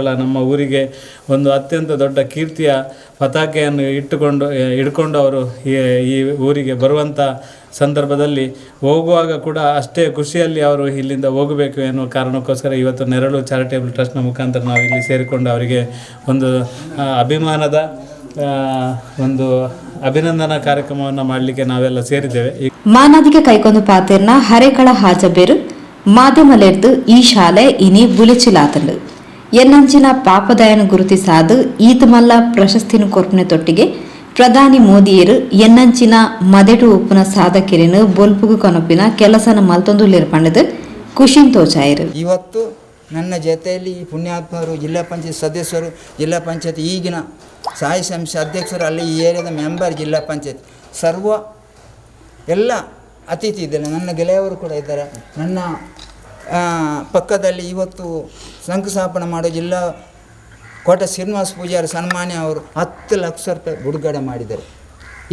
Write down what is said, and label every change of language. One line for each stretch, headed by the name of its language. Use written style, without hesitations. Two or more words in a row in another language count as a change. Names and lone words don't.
Kannada: ನಮ್ಮ ಊರಿಗೆ ಒಂದು ಅತ್ಯಂತ ದೊಡ್ಡ ಕೀರ್ತಿಯ ಪತಾಕೆಯನ್ನು ಹಿಡ್ಕೊಂಡು ಅವರು ಈ ಊರಿಗೆ ಬರುವಂಥ ಸಂದರ್ಭದಲ್ಲಿ ಹೋಗುವಾಗ ಕೂಡ ಅಷ್ಟೇ ಖುಷಿಯಲ್ಲಿ ಅವರು ಇಲ್ಲಿಂದ ಹೋಗಬೇಕು ಎನ್ನುವ ಕಾರಣಕ್ಕೋಸ್ಕರ ಇವತ್ತು ನೆರಳು ಚಾರಿಟೇಬಲ್ ಟ್ರಸ್ಟ್ನ ಮುಖಾಂತರ ನಾವು ಇಲ್ಲಿ ಸೇರಿಕೊಂಡು ಅವರಿಗೆ ಒಂದು ಅಭಿಮಾನದ ಒಂದು ಅಭಿನಂದನಾ ಕಾರ್ಯಕ್ರಮವನ್ನು ಮಾಡಲಿಕ್ಕೆ ನಾವೆಲ್ಲ ಸೇರಿದ್ದೇವೆ.
Tulu: ಮಾನಾದಿಗೆ ಕೈಕೊಂದು ಪಾತೆರ್ನ ಹರೇಕಳ ಹಾಜಬೇರು ಮಾಧ್ಯಮಲೆರ್ದು ಈ ಶಾಲೆ ಇನಿ ಬುಲಿಚಿಲಾತಂಡು ಎನ್ನಂಚಿನ ಪಾಪದಯನ ಗುರುತಿಸಾದು ಈತಮಲ್ಲ ಪ್ರಶಸ್ತಿನ ಕೊರ್ಪನೆ ತೊಟ್ಟಿಗೆ ಪ್ರಧಾನಿ ಮೋದಿಯರು ಎನ್ನಂಚಿನ ಮದೆಟು ಉಪ್ಪುನ ಸಾಧಕಿರೇನು ಬೊಲ್ಪುಗು ಕೊನಪಿನ ಕೆಲಸನ ಮಲ್ತೊಂದುಲ್ಲಿರ್ಪಂಡದು ಖುಷಿನ್ ತೋಚಾಯಿರು.
Kannada: ಇವತ್ತು ನನ್ನ ಜೊತೆಯಲ್ಲಿ ಈ ಪುಣ್ಯಾತ್ಮರು, ಜಿಲ್ಲಾ ಪಂಚಾಯತ್ ಸದಸ್ಯರು, ಜಿಲ್ಲಾ ಪಂಚಾಯತ್ ಈಗಿನ ಸ್ಥಾಯಿ ಸಂಸ್ಥೆ ಅಧ್ಯಕ್ಷರು, ಅಲ್ಲಿ ಈ ಏರಿಯಾದ ಮೆಂಬರ್, ಜಿಲ್ಲಾ ಪಂಚಾಯತ್ ಸರ್ವ ಎಲ್ಲ ಅತಿಥಿ ಇದ್ದಾರೆ. ನನ್ನ ಗೆಳೆಯವರು ಕೂಡ ಇದ್ದಾರೆ. ನನ್ನ ಪಕ್ಕದಲ್ಲಿ ಇವತ್ತು ಶಂಕುಸ್ಥಾಪನೆ ಮಾಡೋ ಜಿಲ್ಲಾ ಕೋಟ ಶ್ರೀನಿವಾಸ ಪೂಜಾರಿ ಸನ್ಮಾನ್ಯ ಅವರು 10 ಲಕ್ಷ ರೂಪಾಯಿ ಬಿಡುಗಡೆ ಮಾಡಿದ್ದಾರೆ.